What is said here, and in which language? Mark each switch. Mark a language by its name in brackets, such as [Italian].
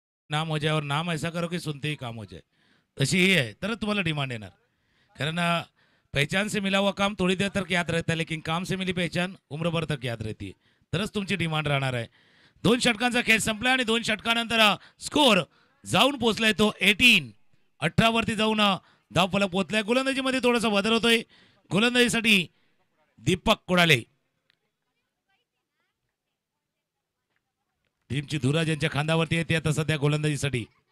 [Hindi] नाम हो जाए और नाम ऐसा करो कि सुनते ही काम हो जाए, [Marathi] तशी ही आहे तर तुम्हाला डिमांड येणार. [Hindi] कारण पहचान से मिला हुआ काम थोड़ी देर तक याद रहता है, लेकिन काम से मिली पहचान उम्र भर तक याद रहती है. [Marathi] तरच तुमची डिमांड राहणार आहे. 2 षटकांचा खेळ संपला आणि 2 षटकानंतर स्कोर जाऊन पोहोचलाय तो 18 वरती जाऊन धावफलक पोहोचलाय. गोलंदाजीमध्ये थोडासा बदल होतोय. गोलंदाजीसाठी दीपक कुडाले, टीमची धुरा ज्यांच्या खांद्यावरती येते आता सध्या गोलंदाजीसाठी.